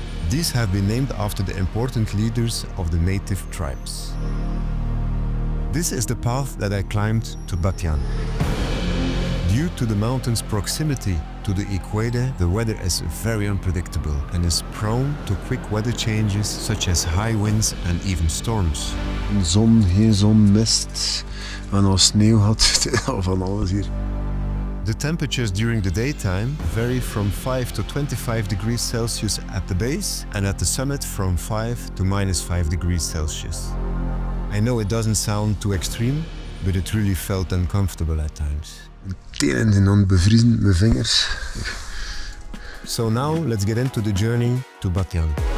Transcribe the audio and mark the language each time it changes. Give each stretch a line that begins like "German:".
English: These have been named after the important leaders of the native tribes. This is the path that I climbed to Batian. Due to the mountain's proximity to the equator, the weather is very unpredictable and is prone to quick weather changes such as high winds and even storms.
Dutch: Zon, geen zon, mist en als sneeuw had van alles hier.
English: The temperatures during the daytime vary from 5 to 25 degrees Celsius at the base and at the summit from 5 to -5 degrees Celsius. I know it doesn't sound too extreme, but it really felt uncomfortable at times.
Dutch: Tenen zijn aan het bevriezen, mijn vingers.
English: So now let's get into the journey to Batian.